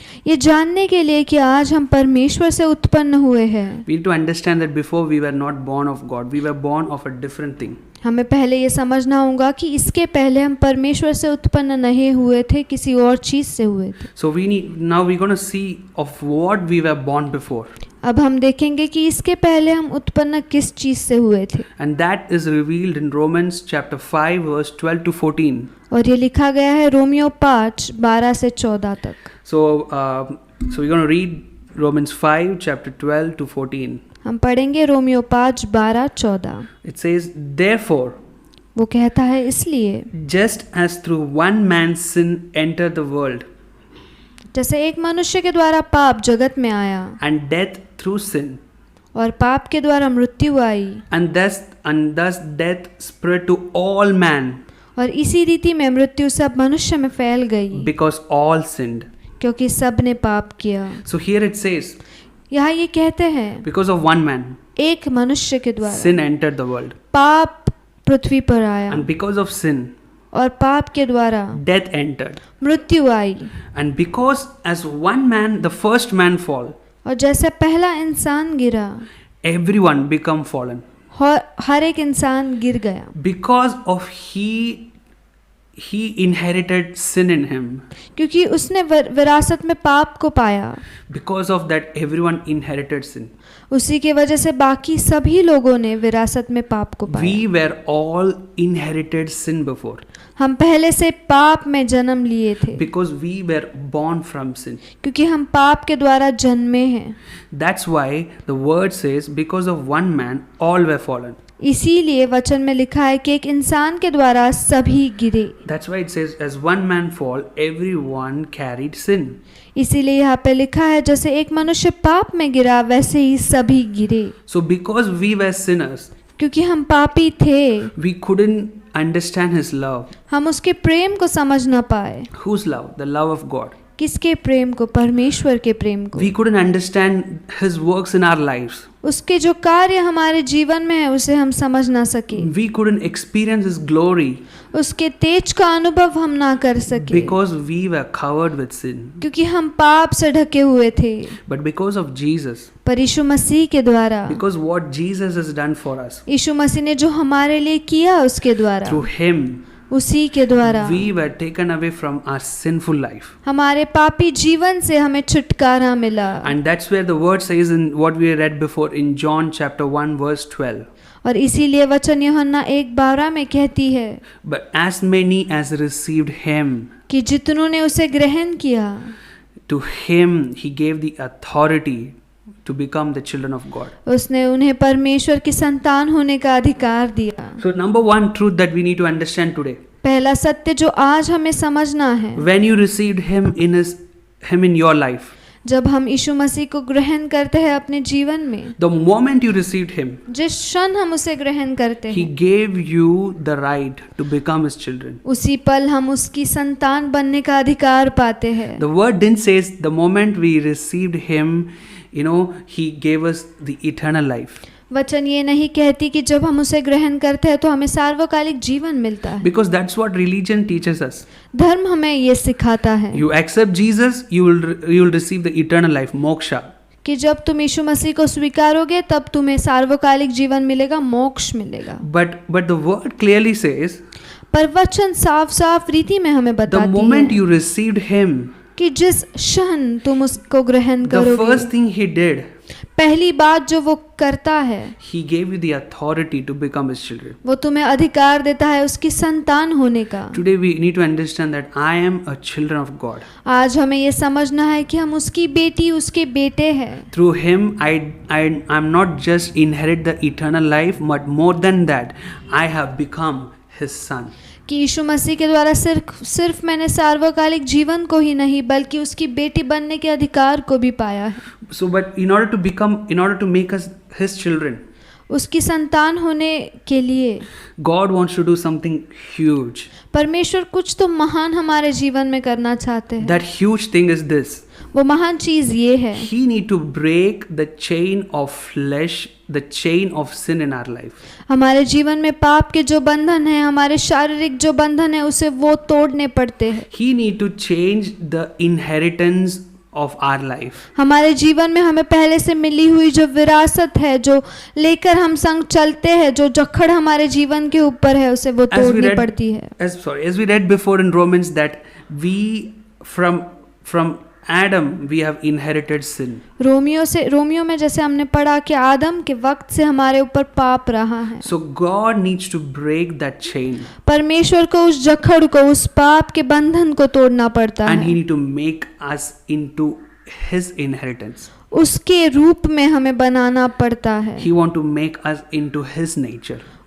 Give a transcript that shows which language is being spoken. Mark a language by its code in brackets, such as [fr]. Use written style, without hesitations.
[hi] ये जानने के लिए कि आज हम परमेश्वर से उत्पन्न हुए हैं, [en] we need to understand that before we were not born of God, we were born of a different thing. [hi] हमें पहले ये समझना होगा कि इसके पहले हम परमेश्वर से उत्पन्न नहीं हुए थे, किसी और चीज से हुए थे। [en] So now we're going to see of what we were born before. [hi] अब हम देखेंगे कि इसके पहले हम उत्पन्न किस चीज से हुए थे, [en] And that is revealed in Romans chapter 5 verse 12 to 14. [hi] और ये लिखा गया है रोमियो 5 12 से 14 तक। [en] So we're going to read Romans 5 chapter 12 to 14. [hi] हम पढ़ेंगे रोमियो 5 12 14। [en] It says, therefore, [hi] वो कहता है इसलिए [en] just as through one man's sin entered the world, [hi] जैसे एक मनुष्य के द्वारा पाप जगत में आया [en] and death through sin, [hi] और पाप के द्वारा मृत्यु आई, [en] and thus death spread to all man, [hi] और इसी रीति में मृत्यु सब मनुष्य में फैल गई, [en] because all sinned. [hi] क्योंकि सब ने पाप किया। [en] So here it says, [hi] यहाँ ये कहते हैं [en] because of one man, [hi] एक मनुष्य के द्वारा [en] sin entered the world, [hi] पाप पृथ्वी पर आया, [en] and because of sin, [hi] और पाप के द्वारा [en] death entered. [hi] मृत्यु आई, [en] And because as one man, the first man fall, [hi] और जैसे पहला इंसान गिरा, [en] everyone become fallen. [hi] हर एक इंसान गिर गया, [en] Because of he inherited sin in him. [hi] क्योंकि उसने विरासत में पाप को पाया। [en] Because of that, everyone inherited sin. [hi] उसी के वजह से बाकी सभी लोगों ने विरासत में पाप को पाया। [en] We were all inherited sin before. [hi] हम पहले से पाप में जन्म लिए थे, [en] Because we were born from sin. [hi] क्योंकि हम पाप के द्वारा जन्मे हैं। [en] That's why the word says, because of one man, all were fallen. [hi] इसीलिए वचन में लिखा है कि एक इंसान के द्वारा सभी गिरे। [en] That's why it says, as one man fall, everyone carried sin. [hi] इसीलिए यहाँ पे लिखा है जैसे एक मनुष्य पाप में गिरा वैसे ही सभी गिरे। [en] So because we were sinners, [hi] क्योंकि हम पापी थे, [en] we couldn't understand his love. [hi] हम उसके प्रेम को समझ ना पाए। [en] Whose love? The love of God. [hi] किसके प्रेम को? परमेश्वर के प्रेम को। [en] We couldn't understand his works in our lives. [hi] उसके जो कार्य हमारे जीवन में है उसे हम समझ ना सके। [en] We couldn't experience his glory [hi] उसके तेज का अनुभव हम ना कर सके, [en] because we were covered with sin. [hi] क्योंकि हम पाप से ढके हुए थे। [en] But because of Jesus, [hi] पर यीशु मसीह के द्वारा, [en] because what Jesus has done for us, [hi] यीशु मसीह ने जो हमारे लिए किया उसके द्वारा, [en] through him, [hi] उसी के द्वारा [en] we were taken away from our sinful life. [hi] हमारे पापी जीवन से हमें छुटकारा मिला। [en] And that's where the word says in what we read before in John chapter 1 verse 12. [hi] और इसीलिए वचन यूहन्ना 1:12 में कहती है [en] But as many as received him, [hi] कि जितनों ने उसे ग्रहण किया, [en] to him he gave the authority to become the children of God. [hi] उसने उन्हें परमेश्वर की संतान होने का अधिकार दिया। [en] So number one truth that we need to understand today, [hi] पहला सत्य जो आज हमें समझना है, [en] when you received him in your life, [hi] जब हम यीशु मसीह को ग्रहण करते हैं अपने जीवन में, [en] the moment you received him, [hi] जिस क्षण हम उसे ग्रहण करते [en] he [hi] हैं, [en] gave you the right to become his children. [hi] उसी पल हम उसकी संतान बनने का अधिकार पाते हैं। [en] The word didn't say the moment we received him, he gave us the eternal life. [hi] वचन ये नहीं कहती कि जब हम उसे ग्रहण करते हैं तो हमें सार्वकालिक जीवन मिलता है, [en] Because that's what religion teaches us. [hi] धर्म हमें ये सिखाता है [en] You accept Jesus, you will receive the eternal life, moksha. [hi] कि जब तुम यीशु मसीह को स्वीकारोगे तब तुम्हें सार्वकालिक जीवन मिलेगा, मोक्ष मिलेगा। [en] But the word clearly says, [hi] पर वचन साफ साफ रीति में हमें [en] the [hi] बताती [en] moment [hi] है [en] you received him, [hi] कि जिस क्षण तुम उसको ग्रहण [en] the [hi] करोगे, [en] first thing he did, [hi] पहली बात जो वो करता है [en] he gave you the authority to become his children. [hi] वो तुम्हें अधिकार देता है उसकी संतान होने का। [en] Today we need to understand that I am a children of God. [hi] आज हमें ये समझना है कि हम उसकी बेटी, उसके बेटे हैं। [en] Through him, I'm not just inherit the eternal life, but more than that, I have become his son. [hi] कि यीशु मसीह के द्वारा सिर्फ मैंने सार्वकालिक जीवन को ही नहीं बल्कि उसकी बेटी बनने के अधिकार को भी पाया है। [en] So, but in order to make us his children, [hi] उसकी संतान होने के लिए [en] God wants to do something huge. [hi] परमेश्वर कुछ तो महान हमारे जीवन में करना चाहते हैं। [en] That huge thing is this. [hi] वो महान चीज ये है, [en] He need to break the chain of flesh, the chain of sin in our life. [hi] हमारे जीवन में पाप के जो बंधन है, हमारे शारीरिक जो बंधन है, उसे वो तोड़ने पड़ते हैं। [en] He need to change the inheritance of our life. [hi] हमारे जीवन में हमें पहले से मिली हुई जो विरासत है, जो लेकर हम संग चलते हैं, जो जकड़ हमारे जीवन के ऊपर है, उसे वो तोड़नी पड़ती है। [en] As we read before in Romans that we from Adam we have inherited sin. [hi] Romeo में जैसे हमने पढ़ा कि आदम के वक्त से हमारे ऊपर पाप रहा है। [en] So God needs to break that chain. [hi] परमेश्वर को उस जकड़ को, उस पाप के बंधन को तोड़ना पड़ता [en] And [hi] है। [en] He need to make us into His inheritance. [hi] उसके रूप में हमें बनाना पड़ता है। [en] He want to make us into His nature.